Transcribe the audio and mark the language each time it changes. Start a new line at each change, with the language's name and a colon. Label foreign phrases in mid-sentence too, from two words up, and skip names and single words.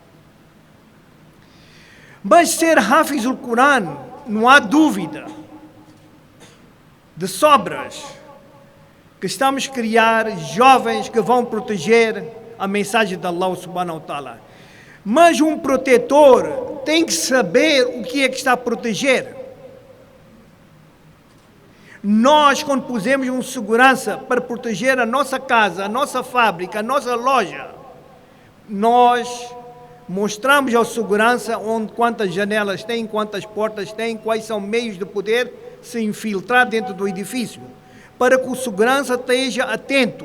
Portuguese: Mas ser Hafiz do Corão, não há dúvida, de sobras, que estamos a criar jovens que vão proteger a mensagem de Allah
Arabic: سبحانه وتعالى.
Portuguese: Mas um protetor tem que saber o que é que está a proteger. Nós, quando pusemos um segurança para proteger a nossa casa, a nossa fábrica, a nossa loja, nós mostramos ao segurança quantas janelas tem, quantas portas tem, quais são meios de poder se infiltrar dentro do edifício, para que o segurança esteja atento.